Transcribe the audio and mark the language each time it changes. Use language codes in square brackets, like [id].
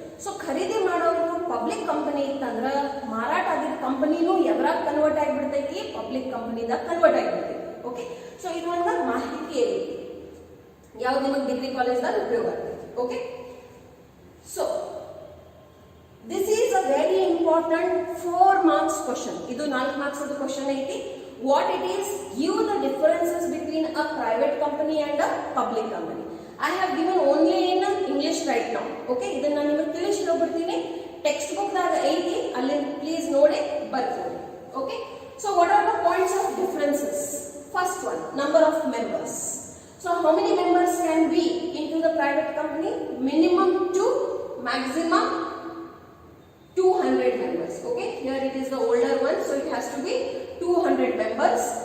[kn] So ಖರೀದಿ ಮಾಡೋರು public company ಇತ್ತಂದ್ರ ಮಾರಾಟ ಆಗಿದ್ದ ಕಂಪನಿನೂ ಎದ್ರಾಗ ಕನ್ವರ್ಟ್ ಆಗಿಬಿಡ್ತೈತಿ, ಪಬ್ಲಿಕ್ ಕಂಪನಿದಾಗ ಕನ್ವರ್ಟ್ ಆಗಿಬಿಡ್ತೈತಿ. ಓಕೆ, ಸೊ ಇದು ಒಂದು ಮಾಹಿತಿ ಐತಿ, ಯಾವ್ದು ನಿಮಗೆ ಡಿಗ್ರಿ ಕಾಲೇಜ್ದಾಗ ಉಪಯೋಗ ಆಗ್ತೈತಿ. [en] Okay, so this is a very important 4 marks question. [kn] ಇದು 4 marks ಕ್ವಶನ್ ಐತಿ. [en] What it is, give the differences between a private company and a public company. I have given only in English right now. [kn] Okay, ಇದನ್ನ ನಾನು ನಿಮಗೆ ತಿಳಿಸಿ ಹೇಳ್ಬಿಡ್ತೀನಿ. Text book ದಾಗ ಐತಿ, ಅಲ್ಲಿ ಪ್ಲೀಸ್ ನೋಡಿ ಬರ್ಕೊಳ್ಳಿ. [en] Okay, so what are the points of differences? First one, number of members. So how many members can be into the private company? Minimum 2, maximum 200 members. Okay, here it is the older one, so it has to be 200 members.